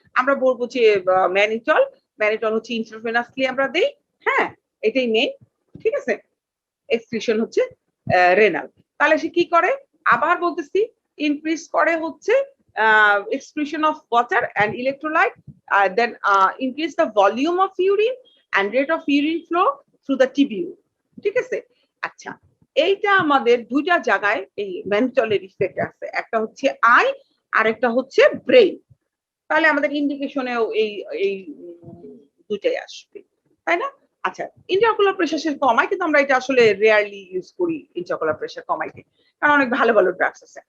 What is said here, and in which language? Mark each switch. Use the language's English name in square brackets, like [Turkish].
[Bangla] আমরা বলবো যে ম্যানিটল হচ্ছে ইন্ট্রাভেনাসলি আমরা দেই। হ্যাঁ, এটাই মেইন। ঠিক আছে, এক্সক্রিশন হচ্ছে রেনাল। তাহলে সে কি করে, আবার বলতেছি, ইনক্রিজ করে হচ্ছে [English] excretion of water and electrolyte, then increase the volume of urine and rate of urine flow through the tubule। [Bangla] ঠিক আছে, আচ্ছা এইটা আমাদের দুইটা জায়গায় এই ম্যানিটলের ইফেক্ট আছে, একটা হচ্ছে আই আর একটা হচ্ছে ব্রেইন। তাহলে আমাদের ইন্ডিকেশনেও এই দুইটাই আসবে, তাই না? আচ্ছা, ইন্ট্রাঅকুলার প্রেশার কমায়, কিন্তু আমরা এটা আসলে রেয়ারলি ইউজ করি ইন্ট্রাঅকুলার প্রেশার কমাইতে, কারণ অনেক ভালো ভালো ড্রাগস আছে।